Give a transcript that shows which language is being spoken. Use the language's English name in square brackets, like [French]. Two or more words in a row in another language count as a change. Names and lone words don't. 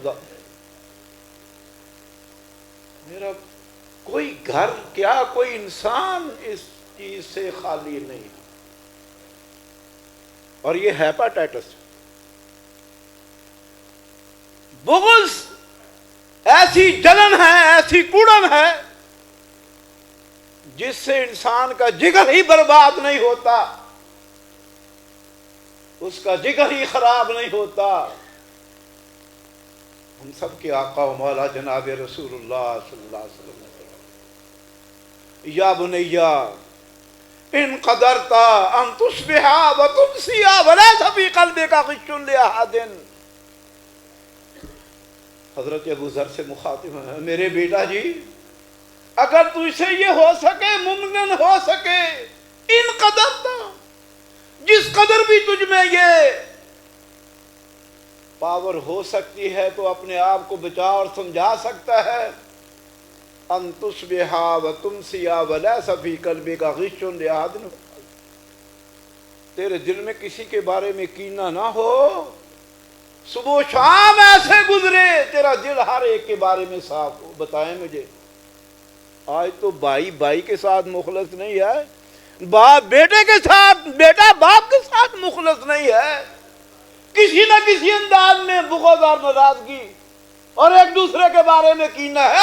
[Urdu] میرا کوئی گھر کیا کوئی انسان اس چیز سے خالی نہیں، اور یہ ہیپاٹائٹس بغض ایسی جلن ہے، ایسی کوڑن ہے جس سے انسان کا جگر ہی برباد نہیں ہوتا، اس کا جگر ہی خراب نہیں ہوتا۔ ہم سب کے آقا و مولا جناب رسول اللہ [Arabic] صلی اللہ علیہ وسلم [Urdu] نے فرمایا، [Arabic] یا بنیا إن قدرت أن تصبح وتمسي وليس في قلبك غش لأحد. [Urdu] حضرت ابو ذر سے مخاطب ہے، میرے بیٹا جی اگر تجھ سے یہ ہو سکے، ممکن ہو سکے, मुमकिन हो सके, [Arabic] إن قدرت, [Urdu] جس قدر بھی تجھ میں یہ پاور ہو سکتی ہے تو اپنے آپ کو بچا اور سمجھا سکتا ہے, [Arabic] أن تصبح وتمسي وليس في قلبك غش لأحد, [Urdu] تیرے دل میں کسی کے بارے میں کینہ نہ ہو، صبح شام ایسے گزرے تیرا دل ہر ایک کے بارے میں صاف ہو. بتائیں مجھے، آج تو بھائی بھائی کے ساتھ مخلص نہیں ہے، باپ بیٹے کے ساتھ، بیٹا باپ کے ساتھ مخلص نہیں ہے، کسی نہ کسی انداز میں بغض اور ناراضگی اور ایک دوسرے کے بارے میں کینہ ہے.